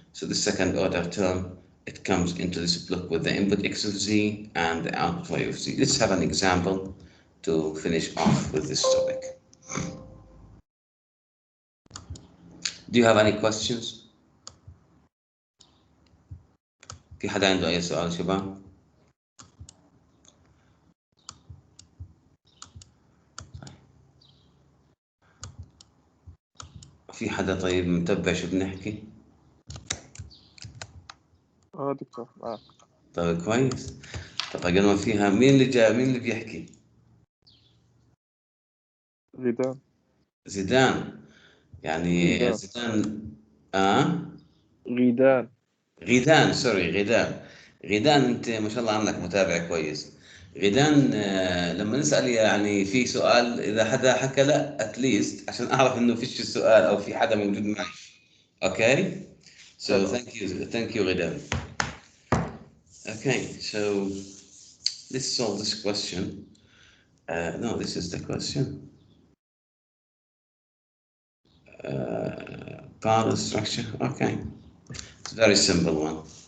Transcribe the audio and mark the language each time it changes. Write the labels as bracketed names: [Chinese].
[English] So the second order term, it comes into this block with the input x of z and the output y of z. Let's have an example to finish off with this topic. Do you have any questions? [Arabic] في حدا عنده أي سؤال شباب؟ في حدا طيب متبع شو بنحكي؟ دكتور معك. طيب كويس. طب قبل ما فيها مين اللي جاء؟ مين اللي بيحكي؟ غيدان. زيدان. يعني غيدان. زيدان. غيدان. غيدان، سوري، غيدان. غيدان، انت ما شاء الله عنك متابع كويس. غيدان، لما نسأل يعني في سؤال، اذا حدا حكى لا اتليست عشان اعرف انه فيش السؤال او في حدا موجود معي. [English] Okay? So thank you غيدان. Okay, so let's solve this question. No, this is the question. Parallel structure. Okay, it's a very simple one.